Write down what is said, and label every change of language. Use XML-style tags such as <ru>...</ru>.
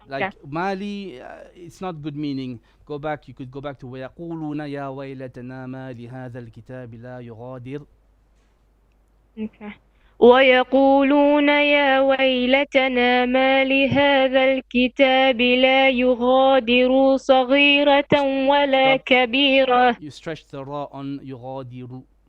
<en>Like Mali, it's not good meaning. Go back. You could go back to</en> <ar>ويقولون يا ويلتنا ما لهذا الكتاب لا يغادر.</ar> <en>Okay.</en> <ar>ويقولون يا ويلتنا ما لهذا الكتاب لا يغادر صغيرة ولا كبيرة.</ar> <en>You stretch the ra on</en> <ar>يغادر.</ar>